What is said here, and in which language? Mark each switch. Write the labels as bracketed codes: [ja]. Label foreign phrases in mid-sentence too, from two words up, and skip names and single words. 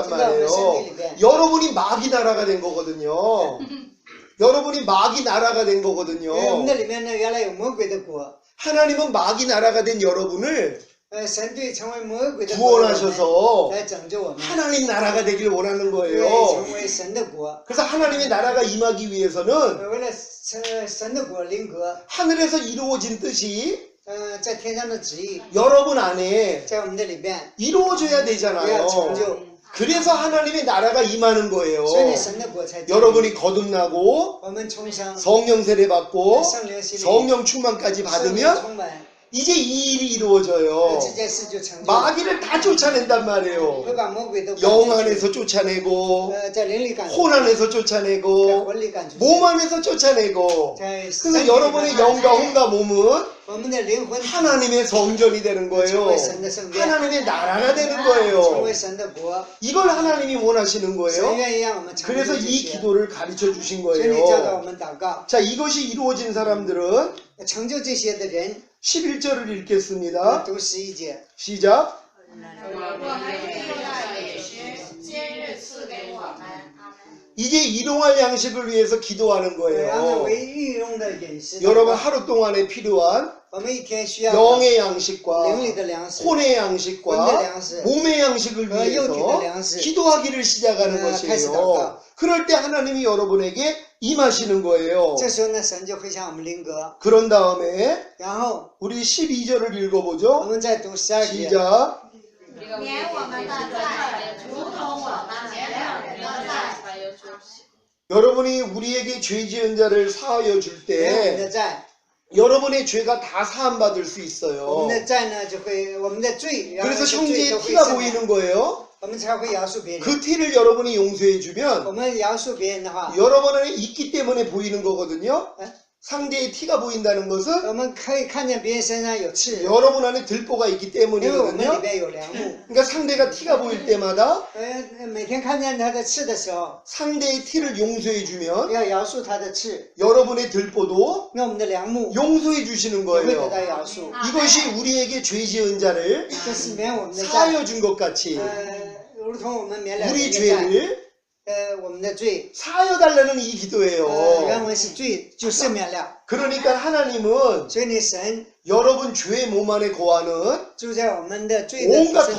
[ko] 진짜 우리 말이에요. 생일이래. 여러분이 마귀 나라가 된 거거든요. 여러분이 마귀 나라가 된 [zh] 我们 [ko] 거거든요. [zh] 的里面呢，原来有魔鬼的国， [ko] 하나님은 마귀 나라가 된 여러분을 [zh] 神对成为魔鬼的国的我们 [ko] 구원하셔서 [zh] 来拯救我们， [ko] 하나님 나라가 되길 원하는 [zh] 为 [ko] 거예요. [zh] 成为神的国。 [ko] 그래서 하나님의 나라가 임하기 위해서는 [zh] 为了神的国临格， [ko] 하늘에서 이루어진 뜻이 [zh] 在天上的旨意 [ko] 여러분 안에 [zh] 在我们的里边 [ko] 이루어져야 [zh] 也要 [ko] 되잖아요. [zh] 成就， [ko] 그래서 하나님의 나라가 임하는 거예요. [zh] 所以神的国才建立。 [ko] 여러분이 거듭나고 [zh] 我们重生， [ko] 성령 세례 받고 [zh] 圣灵洗礼， [ko] 성령 충만까지 [zh] 圣灵 [ko] 받으면 [zh] 充满， [ko] 이제 이 일이 이루어져요. [zh] 这件事就成就了， [ko] 마귀를 다 쫓아낸단 말이에요. [zh] 会把魔鬼都赶 [ko] 영 [zh] 出去 [ko] 안에서 쫓아내고 [zh] 在灵里赶出去， [ko] 혼 안에서 [zh] 在 [ko] 쫓아내고 [zh] 魂里赶出去， [ko] 몸 안에서 쫓아내고 [zh] 在身 [ko] 그래서 [zh] 体里 [ko] 여러분의 [zh] 赶出去 [ko] 영과 혼과 몸은 [zh] 我们的灵魂 [ko] 하나님의 성전이 되는 [zh] 成 [ko] 거예요. [zh] 为神的圣殿， [ko] 하나님의 나라가 되는 [zh] 成 [ko] 거예요. [zh] 为神的国。 [ko] 이걸 하나님이 원하시는 [zh] 神 [ko] 거예요. [zh] 愿意让我们成 [ko] 그래서 [zh] 就这 [ko] 이 [zh] 些， [ko] 기도를 가르쳐 주신 [zh] 所以教导我 [ko] 거예요. [zh] 们祷告， [ko] 자, 이것이 이루어진 사람들은 [zh] 成就这些的人， [ko] 11절을 읽겠습니다. [zh] 读11节。 [ko] 시작. [zh] 我们日用的饮食，今日赐给我们。 [ko] 이제 일용할 양식을 위해서 기도하는 [zh] 然后 [ko] 거예요. [zh] 为日用的饮食， [ko] 여러분 하루 동안에 필요한 [zh] 我们一天需要 [ko] 영의 [zh] 灵 [ko] 양식과 [zh] 里的粮食， [ko] 혼의 [zh] 魂的 [ko] 양식과 [zh] 粮食， [ko] 몸의 양식을 어, 위해서 육의 粮食. 기도하기를 시작하는 어, 다시 것이에요. [zh] 祷告. [ko] 그럴 때 하나님이 여러분에게 임하시는 거예요. [zh] 这时候呢，神就会向我们临格。 [ko] 그런 다음에 [zh] 然后 [ko] 우리 12절을 [zh] 我 [ko] 읽어보죠. [zh] 们再读12节。 [ko] 시작. [zh] 免我们的债，如同我们免了人的债。 [ko] 여러분이 우리에게 죄 지은 자를 사하여 줄 [zh] 免我们的 [ko] 때 [zh] 债， [ko] 여러분의 죄가 다 사함받을 수 [zh] 我 [ko] 있어요. [zh] 们的债呢就会，我们的罪，然后 [ko] 그래서 [zh] 罪 [ko] 형제의 [zh] 都会 [ko] 티가 [zh] 赦免， [ko] 보이는 거예요. [zh] 我们才会饶恕别人。 [ko] 그 티를 여러분이 용서해 [zh] 我 [ko] 주면 [zh] 们饶恕别人的话， [ko] 여러분 안에 있기 때문에 보이는 거거든요. 에? 상대의 티가 보인다는 것은 [zh] 我们可以看见别人身上有刺， [ko] 여러분 안에 들보가 있기 [zh] 因为我们里 [ko] 때문이거든요. [zh] 边有梁木。 [ko] 그러니까 상대가 티가 보일 때마다 [zh] 每天看见他的刺的时候， [ko] 상대의 티를 용서해 주면 [zh] 要饶恕他的刺， [ko] 여러분의 들보도 [zh] 那我们的梁木 [ko] 용서해 주시는 [zh] 也会得 [ko] 거예요. [zh] 到饶恕。 [ko] 이것이 우리에게 죄 지은 자를 [zh] 这是免我们的债， [ko] 사하여 준 것 같이 [zh] 如同我们免了人 [ko] 우리 [zh] 的债， [ko] 죄를 [zh] 我们的罪， [ko] 사하여 달라는 이 [zh] 原 [ko] 기도예요. [zh] 文是罪就赦免了。 [ko] 그러니까 하나님은 [zh] 所以呢，神 [ko] 여러분 죄의 몸 안에 거하는 [zh] 就在我们的罪的 [ko] 온갖 [zh] 身体